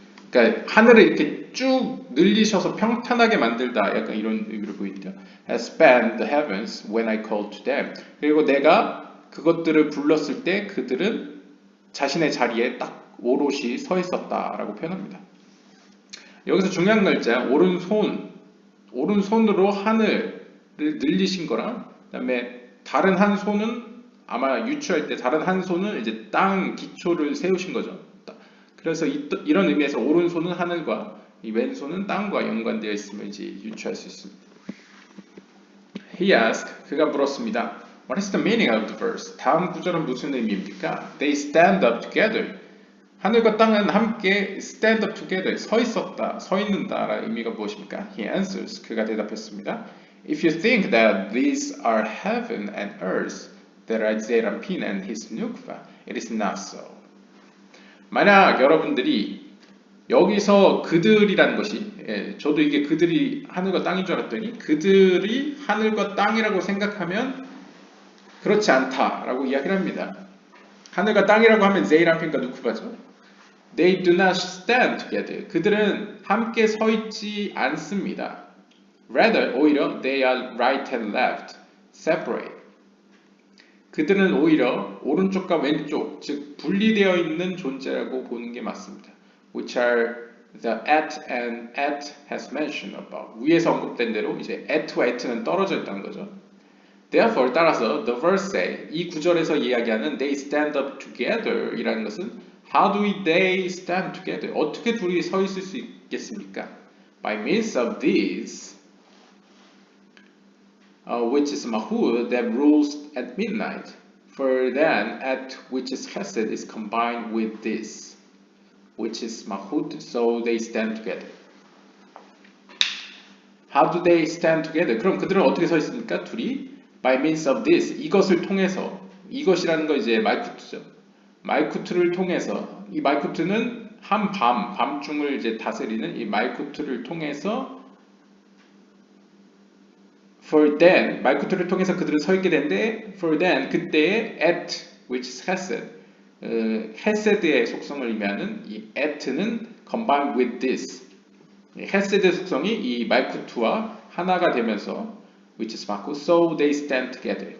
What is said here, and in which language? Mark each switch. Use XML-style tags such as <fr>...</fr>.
<ko>그러니까 하늘을 이렇게 쭉 늘리셔서 평탄하게 만들다, 약간 이런 의미로 보이는데요.</ko> <en>Has spanned the heavens when I called to them.</en> <ko>그리고 내가 그것들을 불렀을 때 그들은 자신의 자리에 딱 오롯이 서 있었다라고 표현합니다. 여기서 중요한 글자 오른손으로 하늘을 늘리신 거랑, 그다음에 다른 한 손은 아마 유추할 때 다른 한 손은 이제 땅 기초를 세우신 거죠. 그래서 이런 의미에서 오른손은 하늘과 이 왼손은 땅과 연관되어 있음을 이제 유추할 수 있습니다.</ko> <en>He asked,</en> <ko>그가 물었습니다.</ko> <en>What is the meaning of the verse?</en> <ko>다음 구절은 무슨 의미입니까?</ko> <en>They stand up together.</en> <ko>하늘과 땅은 함께</ko> <en>stand up together,</en> <ko>서 있었다, 서 있는다라는 의미가 무엇입니까?</ko> <en>He answers,</en> <ko>그가 대답했습니다.</ko> <en>If you think that these are heaven and earth, that are Zerampin and his nukva, it is not so.</en> <ko>만약 여러분들이 여기서 그들이라는 것이, 저도 이게 그들이 하늘과 땅인 줄 알았더니 그들이 하늘과 땅이라고 생각하면 그렇지 않다라고 이야기를 합니다. 하늘과 땅이라고 하면 제이랑핀과 누쿠바죠.</ko> <en>They do not stand together.</en> <ko>그들은 함께 서 있지 않습니다.</ko> <en>Rather,</en> <ko>오히려</ko> <en>they are right and left, separate.</en> <ko>그들은 오히려 오른쪽과 왼쪽, 즉 분리되어 있는 존재라고 보는 게 맞습니다.</ko> <en>Which are the at and at has mentioned above.</en> <ko>위에서 언급된 대로 이제 at와 at는 떨어져 있다는 거죠.</ko> <en>Therefore,</en> <ko>따라서</ko> <en>the verse say,</en> <ko>이 구절에서 이야기하는</ko> <en>they stand up together</en> <ko>이라는 것은</ko> <en>how do they stand together?</en> <ko>어떻게 둘이 서 있을 수 있겠습니까?</ko> <en>By means of these, which is Mahud that rules at midnight. For then, at which is Chesed is combined with this, which is Mahud, so they stand together. How do they stand together?</en> <ko>그럼 그들은 어떻게 서 있습니까? 둘이</ko> <en>by means of this,</en> <ko>이것을 통해서, 이것이라는 거 이제 말쿠트죠. 말쿠트를 통해서, 이 말쿠트는 밤중을 이제 다스리는 이 말쿠트를 통해서</ko> <en>For then,</en> <ko>말쿠트를 통해서 그들은 서 있게 되는데 For then, 그때의 at,</ko> <en>which is Hesed,</en> <ko>헤세드의 속성을 의미하는 이 at는</ko> <en>combined with this,</en> <ko>헤세드의 속성이 이 말쿠트와 하나가 되면서 which is 맞고</ko> <en>so they stand together.</en>